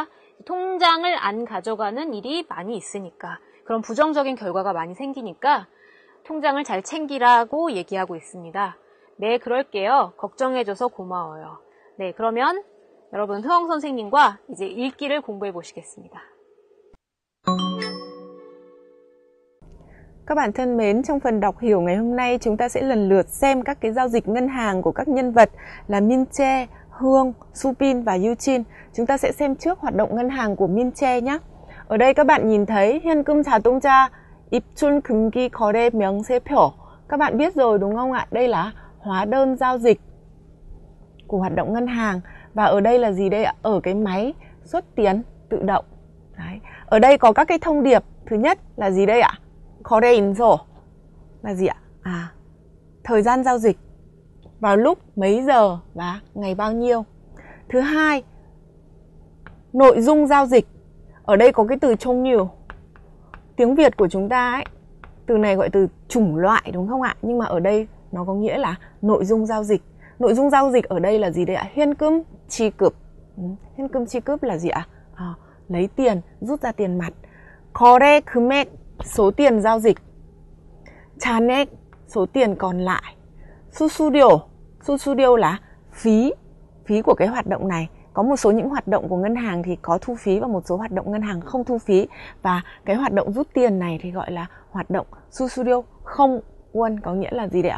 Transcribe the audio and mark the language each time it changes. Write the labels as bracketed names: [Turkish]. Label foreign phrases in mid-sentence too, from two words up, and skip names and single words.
[Korean] 통장을 안 가져가는 일이 많이 있으니까, 그런 부정적인 결과가 많이 생기니까 통장을 잘 챙기라고 얘기하고 있습니다. 네, 그럴게요. 걱정해줘서 고마워요. 네, 그러면 여러분, 흐엉 선생님과 이제 읽기를 공부해 보시겠습니다. [Vietnamese] Các bạn thân mến, trong phần đọc hiểu ngày hôm nay chúng ta sẽ lần lượt xem các cái giao dịch ngân hàng của các nhân vật là Min Che, Hương, Supin và Yuchin. Chúng ta sẽ xem trước hoạt động ngân hàng của Min Che nhé. Ở đây các bạn nhìn thấy [Korean] 현금 자동차 입출 금기 거래 명세표. [Vietnamese] Các bạn biết rồi đúng không ạ? Đây là hóa đơn giao dịch của hoạt động ngân hàng. Và ở đây là gì đây ạ? Ở cái máy xuất tiền tự động. Đấy. Ở đây có các cái thông điệp. Thứ nhất là gì đây ạ? 거래인소 là gì ạ? Thời gian giao dịch vào lúc mấy giờ và ngày bao nhiêu. Thứ hai, nội dung giao dịch. Ở đây có cái từ 종류. Tiếng Việt của chúng ta ấy, từ này gọi từ chủng loại đúng không ạ? Nhưng mà ở đây nó có nghĩa là nội dung giao dịch. Nội dung giao dịch ở đây là gì đây ạ? [Korean] 현금 지급. 현금 지급 [Vietnamese] là gì ạ? Lấy tiền, rút ra tiền mặt. [Korean] 거래 금액, [Vietnamese] số tiền giao dịch. 잔액, số tiền còn lại. 수수료 là phí của cái hoạt động này. Có một số những hoạt động của ngân hàng thì có thu phí và một số hoạt động ngân hàng không thu phí. Và cái hoạt động rút tiền này thì gọi là hoạt động 수수료 không won, có nghĩa là gì đấy ạ?